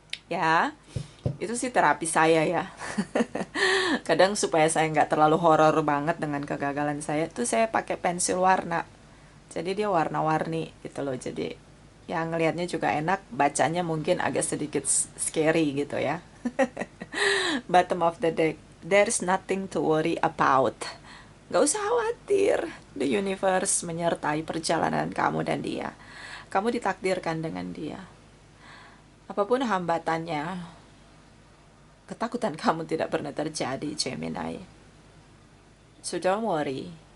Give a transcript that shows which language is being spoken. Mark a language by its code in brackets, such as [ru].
[id] Ya, itu sih terapi saya ya. Kadang supaya saya nggak terlalu horor banget dengan kegagalan saya, tuh saya pakai pensil warna. Jadi dia warna-warni gitu loh. Jadi ya ngelihatnya juga enak, bacanya mungkin agak sedikit scary gitu ya. [en] Bottom of the deck, there's nothing to worry about. [id] Gak usah khawatir, [en] the universe [id] menyertai perjalanan kamu dan dia. Kamu ditakdirkan dengan dia. Apapun hambatannya, ketakutan kamu tidak pernah terjadi, Gemini. [en] So don't worry.